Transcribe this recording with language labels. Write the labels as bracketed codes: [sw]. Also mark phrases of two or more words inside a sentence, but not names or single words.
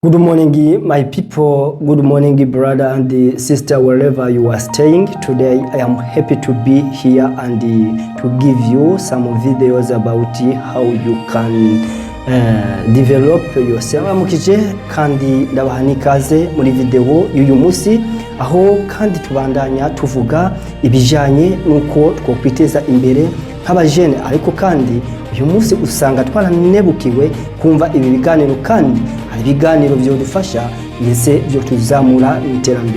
[en] Good morning, my people. Good morning, brother and sister, wherever you are staying. Today, I am happy to be here and to give you some videos about how you can develop yourself. [rn] Mukije kandi ndabaha nikaze muri video y'uyu munsi, aho kandi tubandanya tuvuga ibijanye nuko twokwiteza imbere nk'abajene, ariko kandi uyu munsi usanga twaranebukiwe kumva ibi biganiro, kandi hari ibiganiro byodufasha ndetse byo tuzamura iterambere.